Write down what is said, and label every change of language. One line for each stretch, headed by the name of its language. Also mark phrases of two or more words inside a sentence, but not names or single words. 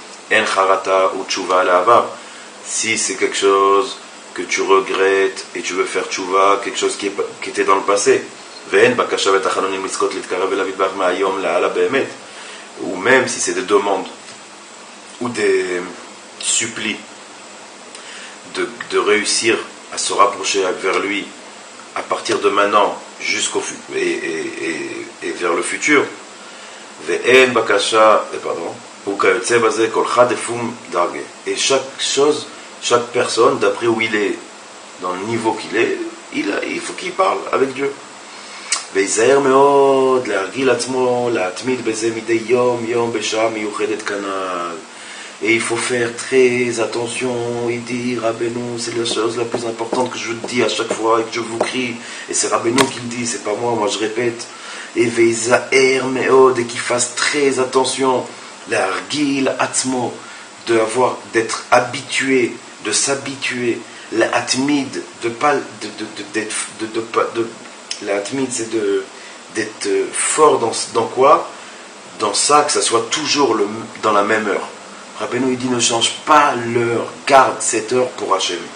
French: Si c'est quelque chose que tu regrettes et tu veux faire tchouva, quelque chose qui était dans le passé, ou même si c'est des demandes ou des supplis de réussir à se rapprocher vers lui à partir de maintenant et vers le futur, et chaque personne d'après où il est, dans le niveau qu'il est, il faut qu'il parle avec Dieu.
Hebrew: ויזהר מאוד להרגיל עצמו, להתמיד בזה מדי יום בשעה מיוחדת כנ"ל.
French: Et il faut faire très attention, il dit Rabbeinu, c'est la chose la plus importante que je dis à chaque fois et que je vous crie. Et c'est Rabbeinu qui le dit, c'est pas moi je répète. Et
Hebrew: ויזהר מאוד,
French: et qu'il fasse très attention,
Hebrew: להרגיל עצמו,
French: d'être habitué, de s'habituer, להתמיד, la atmid, c'est d'être fort dans quoi? Dans ça, que ça soit toujours dans la même heure. Rabbeinu, il dit, ne change pas l'heure, garde cette heure pour Hachem.